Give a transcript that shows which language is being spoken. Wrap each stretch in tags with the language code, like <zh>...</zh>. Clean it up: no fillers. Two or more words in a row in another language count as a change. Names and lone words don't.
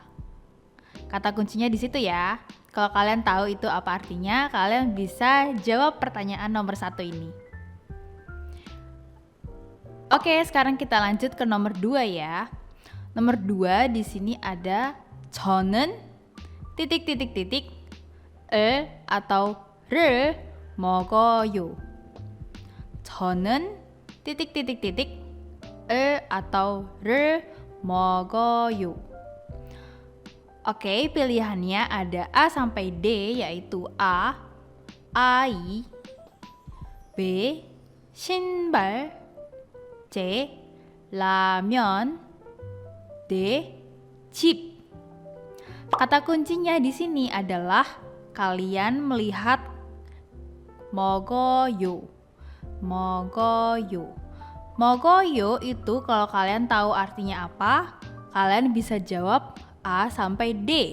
<id>Kata kuncinya di situ ya. Kalau kalian tahu itu apa artinya, kalian bisa jawab pertanyaan nomor 1 ini. Oke, sekarang kita lanjut ke nomor 2 ya. Nomor 2 di sini ada 저는 atau</id> <ko>를 먹어요. 저는 atau 를 먹어요.</ko> <id>Oke, pilihannya ada A sampai D, yaitu A. 아이, B. 신발, C. 라면, D. 집. Kata kuncinya di sini adalah kalian melihat 먹어요. 먹어요. 먹어요 itu kalau kalian tahu artinya apa, kalian bisa jawab A sampai D.</id>